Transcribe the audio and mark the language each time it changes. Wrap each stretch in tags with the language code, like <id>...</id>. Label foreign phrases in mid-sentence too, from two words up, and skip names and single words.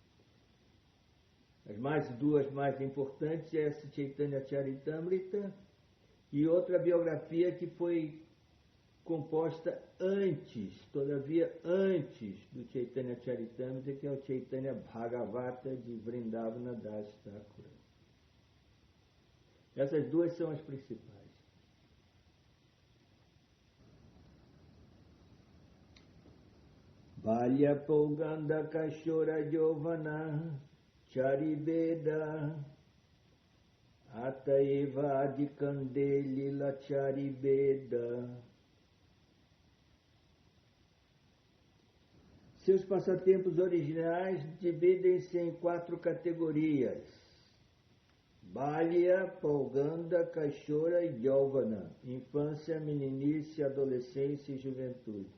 <pt>As duas mais importantes é essa Chaitanya Charitamrita e outra biografia que foi composta antes, todavia antes do Chaitanya Charitamrita, que é o Chaitanya Bhagavata de Vrindavana Das Thakura. Essas duas são as principais.</pt> <bn>বাল্য পৌগণ্ড কৈশোর যৌবন চারিভেদ অতএব আদিখণ্ডে লীলা চারিভেদ.</bn> <pt>Seus passatempos originais dividem-se em 4 categorias: Balya, Pauganda, Kashora e Yovana, infância, meninice, adolescência e juventude.</pt>